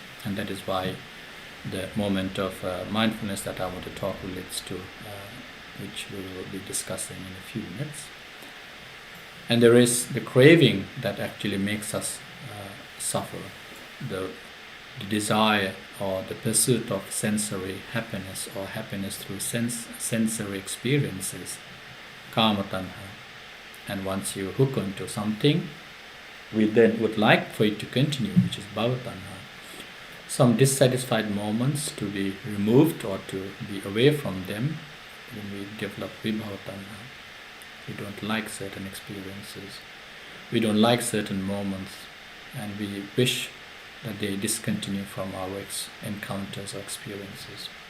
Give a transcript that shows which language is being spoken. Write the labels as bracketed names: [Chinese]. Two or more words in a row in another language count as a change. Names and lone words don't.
[English] And that is why the moment of mindfulness that I want to talk relates to, which we will be discussing in a few minutes. And there is the craving that actually makes us suffer, the desire or the pursuit of sensory happiness or happiness through sensory experiences, [Pali] kama tanha. [English] And once you hook onto something, we then would like for it to continue, which is [Pali] bhava tanha. [English] Some dissatisfied moments to be removed or to be away from them. When we develop [Pali] vibhava tanha, [English] we don't like certain experiences, we don't like certain moments, and we wish that they discontinue from our encounters or experiences.